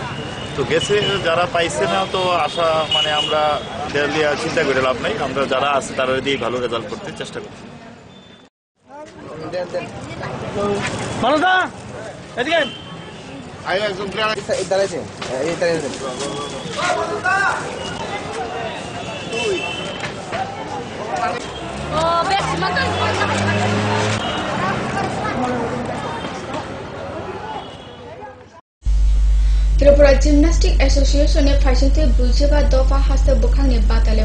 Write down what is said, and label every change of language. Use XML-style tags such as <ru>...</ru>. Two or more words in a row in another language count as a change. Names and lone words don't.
<bn>তো গেছে যারা পাইছে না, তো আশা মানে আমরা চিন্তা করে লাভ নাই, আমরা যারা আছে তারা দিয়ে ভালো রেজাল্ট করতে চেষ্টা করছি। একজন দাঁড়াইছে</bn> <trp>Tripura Gymnastic Association e Faishinte Bujiba Dofa Haste Bukhangni Batale</trp>